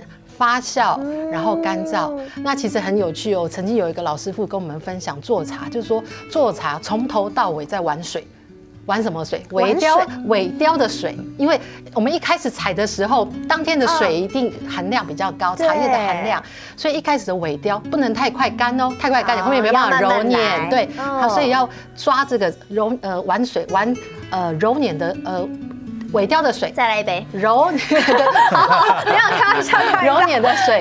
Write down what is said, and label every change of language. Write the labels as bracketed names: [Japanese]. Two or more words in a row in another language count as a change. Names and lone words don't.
[Chinese] 發酵，然後乾燥，那其實很有趣哦。曾經有一個老師傅跟我們分享做茶，就是說做茶從頭到尾在玩水，玩什麼水？萎凋的水。因為我們一開始採的時候，當天的水一定含量比較高，茶葉的含量，所以一開始的萎凋不能太快乾哦，太快乾你後面沒辦法揉捻，對，所以要抓這個玩水玩揉捻的萎凋的水，再來一杯揉捻的，沒有開玩笑，揉捻的水，